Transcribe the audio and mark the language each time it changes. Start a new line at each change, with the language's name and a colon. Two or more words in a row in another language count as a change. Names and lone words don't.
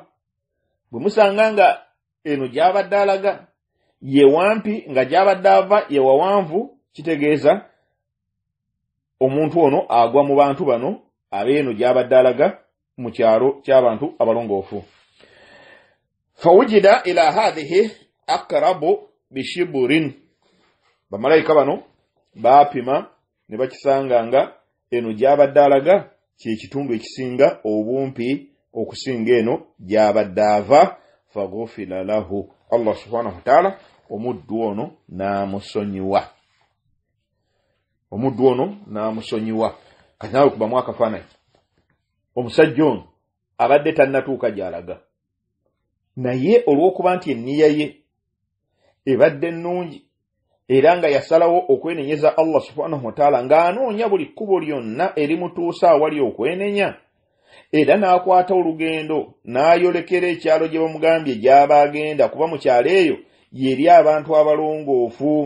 Ganda: Bwe musanga nga eno gy'abadde alaga ye wampi nga gy'abadde ava ye wawanvu, kitegeeza omuntu ono agwa mu bantu bano ab'eno gy'abadde alaga mu kyalo ky'abantu abalongoofu.
Arabic: فوجد إلى هذه أقرب بشبر.
Ganda: Bamalayika bano baapima ne bakisanga nga eno gy'abadde alaga kye kitundu ekisinga obumpi okusinga eno gy'abadde ava.
Arabic: فغفر له، الله سبحانه وتعالى
Ganda: omuddu ono n'amusonyiwa. Omuddu ono n'amusonyiwa. Kati nawe kubamu akafaananyi. Omusajja ono abadde tannatuuka gy'alaga, naye olw'okuba nti enniya ye ebadde nnungi era nga yasalawo okwenenyeza
Arabic: الله سبحانه وتعالى
Ganda: ng'anoonya buli kkubo lyonna erimutuusa awali okwenenya, era n'akwata olugendo n'ayolekera ekyalo gye bamugambye gy'aba agenda, kuba mu kyalo eyo yeri abantu abalongoofu.